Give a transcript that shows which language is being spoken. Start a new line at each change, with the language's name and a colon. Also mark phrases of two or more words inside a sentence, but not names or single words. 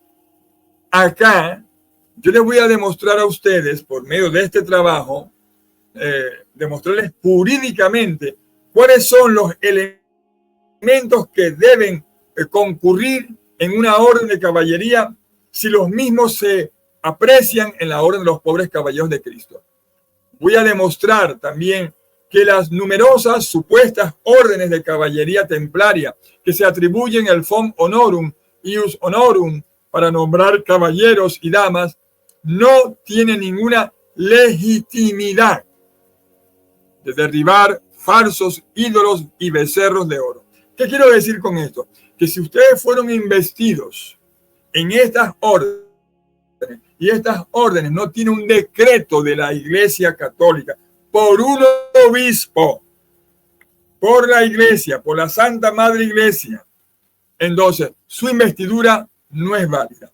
Spanish: Acá yo les voy a demostrar a ustedes, por medio de este trabajo, demostrarles jurídicamente cuáles son los elementos que deben concurrir en una orden de caballería si los mismos se aprecian en la orden de los pobres caballeros de Cristo. Voy a demostrar también que las numerosas supuestas órdenes de caballería templaria que se atribuyen el
Latin: fons honorum, ius honorum,
Spanish: para nombrar caballeros y damas, no tienen ninguna legitimidad de derribar falsos ídolos y becerros de oro. ¿Qué quiero decir con esto? Que si ustedes fueron investidos en estas órdenes, y estas órdenes no tienen un decreto de la Iglesia Católica por un obispo, por la Iglesia, por la Santa Madre Iglesia, entonces su investidura no es válida.